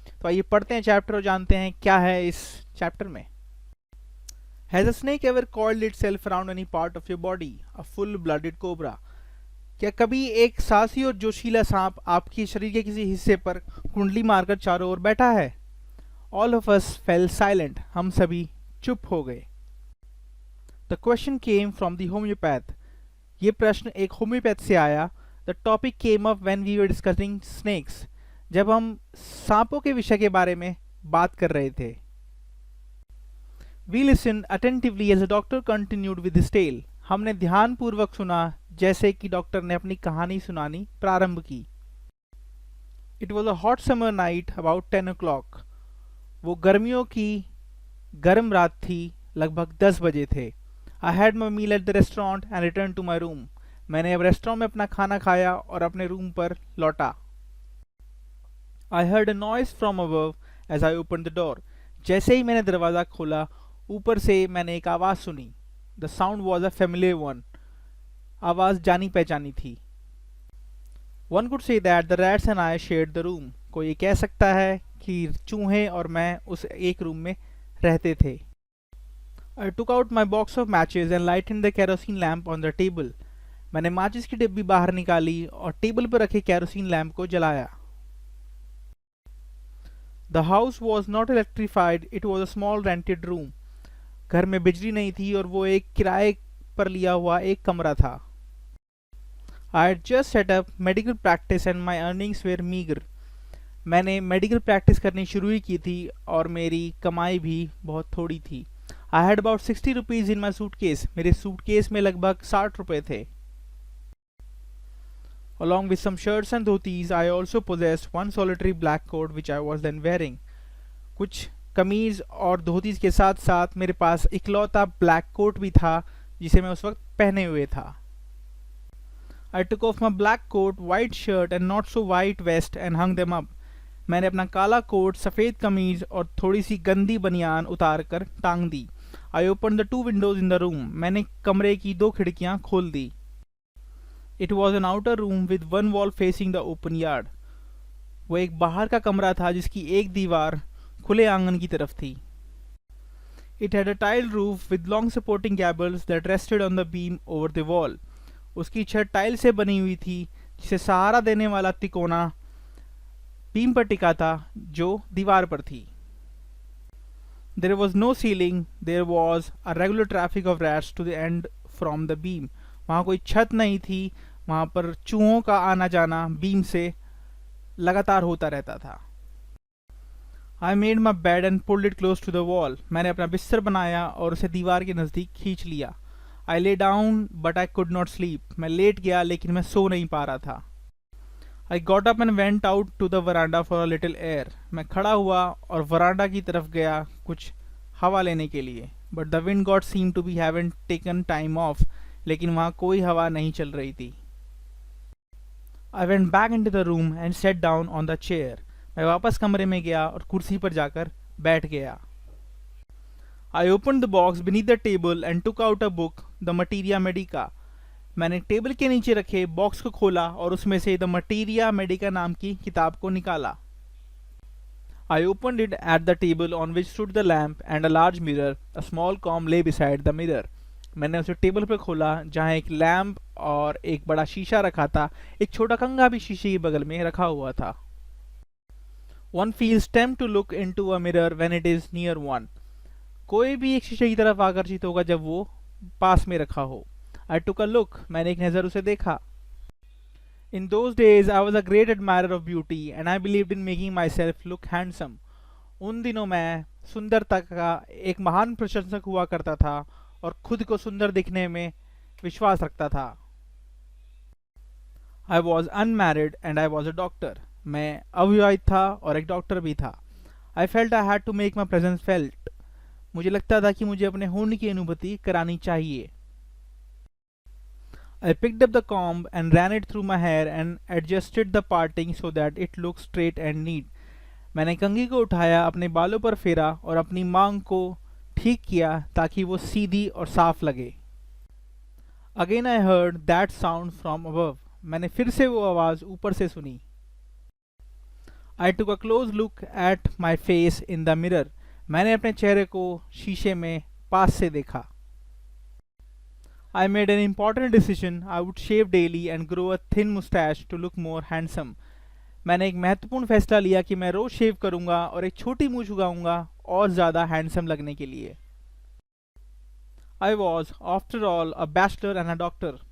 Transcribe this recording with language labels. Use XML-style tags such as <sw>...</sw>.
<hi>तो आइए पढ़ते हैं चैप्टर और जानते हैं क्या है इस चैप्टर में।</hi> <en>Has a snake ever coiled itself around any part of your body? A full blooded cobra.</en> <hi>क्या कभी एक साहसी और जोशीला सांप आपके शरीर के किसी हिस्से पर कुंडली मारकर चारों ओर बैठा है?</hi> <en>All of us fell silent.</en> <hi>हम सभी चुप हो गए।</hi> <en>The question came from the homeopath.</en> <hi>ये प्रश्न एक होम्योपैथ से आया।</hi> <en>The topic came up when we were discussing snakes.</en> <hi>जब हम सांपों के विषय के बारे में बात कर रहे थे।</hi> <en>We listened attentively as the doctor continued with his tale.</en> <hi>हमने ध्यानपूर्वक सुना जैसे कि डॉक्टर ने अपनी कहानी सुनानी प्रारंभ की।</hi> <en>It was a hot summer night about 10 o'clock.</en> <hi>वो गर्मियों की गर्म रात थी, लगभग 10 बजे थे।</hi> <en>I had my meal at the restaurant and returned to my room.</en> <hi>मैंने अब रेस्टोरेंट में अपना खाना खाया और अपने रूम पर लौटा।</hi> <en>I heard a noise from above as I opened the door.</en> <hi>जैसे ही मैंने दरवाज़ा खोला, ऊपर से मैंने एक आवाज़ सुनी।</hi> <en>The sound was a familiar one.</en> <hi>आवाज़ जानी पहचानी थी।</hi> <en>One could say that the rats and I shared the room.</en> <hi>कोई ये कह सकता है कि चूहे और मैं उस एक रूम में रहते थे।</hi> <en>I took out my box of matches and lighted the kerosene lamp on the table.</en> <hi>मैंने माचिस की डिब्बी बाहर निकाली और टेबल पर रखे केरोसिन लैंप को जलाया।</hi> <en>The house was not electrified. It was a small rented room.</en> <hi>घर में बिजली नहीं थी और वो एक किराए पर लिया हुआ एक कमरा था।</hi> <en>I had just set up medical practice and my earnings were meager.</en> <hi>मैंने मेडिकल प्रैक्टिस करनी शुरू ही की थी और मेरी कमाई भी बहुत थोड़ी थी।</hi> <en>I had about 60 rupees in my suitcase.</en> <hi>मेरे सूटकेस में लगभग 60 रुपए थे।</hi> <en>Along with some shirts and dhotis, I also possessed one solitary black coat which I was then wearing.</en> <hi>कुछ कमीज और धोतीज के साथ साथ मेरे पास इकलौता ब्लैक कोट भी था जिसे मैं उस वक्त पहने हुए था।</hi> <en>I took off my black coat, white shirt and not so white vest and hung them up.</en> <hi>मैंने अपना काला कोट, सफ़ेद कमीज और थोड़ी सी गंदी बनियान उतार कर टांग दी।</hi> <en>I opened the two windows in the room.</en> <hi>मैंने कमरे की दो खिड़कियां खोल दी।</hi> <en>It was an outer room with one wall facing the open yard.</en> <hi>वो एक बाहर का कमरा था जिसकी एक दीवार खुले आंगन की तरफ थी।</hi> <en>It had a tiled roof with long supporting gables that rested on the beam over the wall.</en> <hi>उसकी छत टाइल से बनी हुई थी जिसे सहारा देने वाला तिकोना बीम पर टिका था जो दीवार पर थी।</hi> <en>There was no ceiling. There was a regular traffic of rats to the end from the beam.</en> <hi>वहाँ कोई छत नहीं थी, वहाँ पर चूहों का आना जाना बीम से लगातार होता रहता था।</hi> <en>I made my bed and pulled it close to the wall.</en> <hi>मैंने अपना बिस्तर बनाया और उसे दीवार के नज़दीक खींच लिया।</hi> <en>I lay down but I could not sleep.</en> <hi>मैं लेट गया लेकिन मैं सो नहीं पा रहा था।</hi> <en>I got up and went out to the veranda for a little air.</en> <hi>मैं खड़ा हुआ और वरांडा की तरफ गया कुछ हवा लेने के लिए।</hi> <en>But the wind god seemed to be haven't taken time off.</en> <hi>लेकिन वहाँ कोई हवा नहीं चल रही थी।</hi> <en>I went back into the room and sat down on the chair.</en> <hi>मैं वापस कमरे में गया और कुर्सी पर जाकर बैठ गया।</hi> <en>I opened the box beneath the table and took out a book, The Materia Medica.</en> <hi>मैंने टेबल के नीचे रखे बॉक्स को खोला और उसमें से द मटीरिया मेडिका नाम की किताब को निकाला।</hi> <en>I opened it at the table on which stood the lamp and a large mirror. A small comb lay beside the mirror.</en> <hi>मैंने उसे टेबल पर खोला जहाँ एक लैम्प और एक बड़ा शीशा रखा था। एक छोटा कंघा भी शीशे के बगल में रखा हुआ था।</hi> <en>One feels tempted to look into a mirror when it is near one.</en> <hi>कोई भी एक शीशे की तरफ आकर्षित होगा जब वो पास में रखा हो।</hi> <en>I took a look.</en> <hi>मैंने एक नज़र उसे देखा।</hi> <en>In those days I was a great admirer of beauty and I believed in making myself look handsome.</en> <hi>उन दिनों मैं सुंदरता का एक महान प्रशंसक हुआ करता था और खुद को सुंदर दिखने में विश्वास रखता था।</hi> <en>I was unmarried and I was a doctor.</en> <hi>मैं अविवाहित था और एक डॉक्टर भी था।</hi> <en>I felt I had to make my presence felt.</en> <hi>मुझे लगता था कि मुझे अपने होने की अनुभूति करानी चाहिए।</hi> <en>I picked up the comb and ran it through my hair and adjusted the parting so that it looked straight and neat.</en> <hi>मैंने कंघी को उठाया, अपने बालों पर फेरा और अपनी मांग को ठीक किया ताकि वो सीधी और साफ लगे।</hi> <en>Again I heard that sound from above.</en> <hi>मैंने फिर से वो आवाज़ ऊपर से सुनी।</hi> <en>I took a close look at my face in the mirror.</en> <hi>मैंने अपने चेहरे को शीशे में पास से देखा।</hi> <en>I made an important decision. I would shave daily and grow a thin mustache to look more handsome.</en> <hi>मैंने एक महत्वपूर्ण फैसला लिया कि मैं रोज शेव करूंगा और एक छोटी मूंछ उगाऊंगा और ज्यादा हैंडसम लगने के लिए।</hi> <en>I was, after all, a bachelor and a doctor.</en>